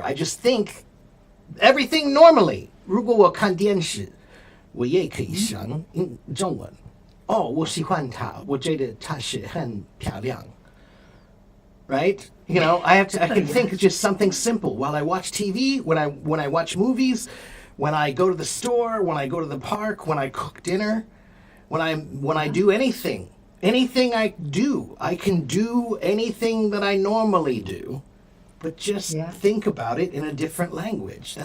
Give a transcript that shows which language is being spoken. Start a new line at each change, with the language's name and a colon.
English: I just think everything normally.
Chinese: 如果我看电视，我也可以想中文。我喜欢她，我觉得她是很漂亮。
English: Right? I can think of just something simple while I watch TV, when I watch movies, when I go to the store, when I go to the park, when I cook dinner, when I do anything I do, I can do anything that I normally do, but just think about it in a different language.